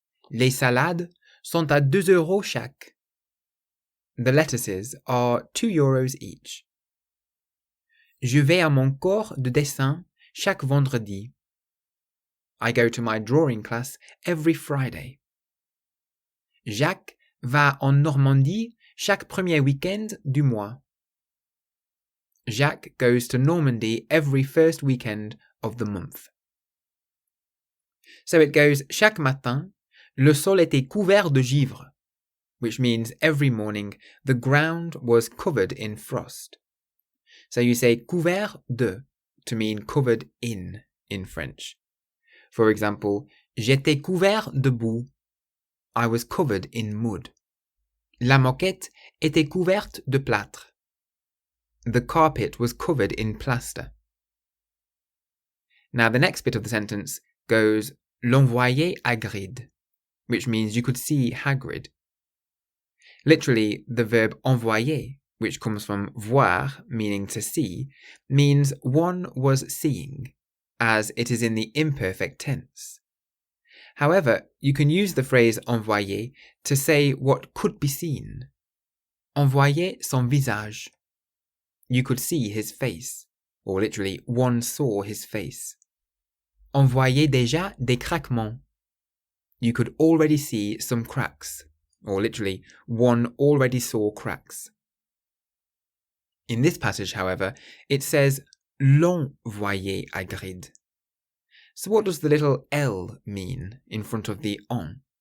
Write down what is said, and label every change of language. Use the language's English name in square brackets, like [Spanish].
[French] Les salades sont à 2 euros chaque. [English] The lettuces are 2 euros each. [French] Je vais à mon cours de dessin chaque vendredi. [English] I go to my drawing class every Friday. [French] Jacques va en Normandie chaque premier week-end du mois. [English] Jacques goes to Normandy every first weekend of the month. So it goes, [French] chaque matin, le sol était couvert de givre, [English] which means every morning the ground was covered in frost. So you say couvert de to mean covered in French. For example, [French] j'étais couvert de boue. [English] I was covered in mud. [French] La moquette était couverte de plâtre. [English] The carpet was covered in plaster. Now the next bit of the sentence goes, [French] l'on voyait Hagrid, [English] which means you could see Hagrid. Literally, the verb envoyer, which comes from voir, meaning to see, means one was seeing, as it is in the imperfect tense. However, you can use the phrase envoyer to say what could be seen. [French] Envoyer son visage. [English] You could see his face, or literally, one saw his face. [French] On voyait déjà des craquements. [English] You could already see some cracks, or literally, one already saw cracks. In this passage, however, it says [French] l'on voyait Hagrid. [English] So what does the little L mean in front of the on?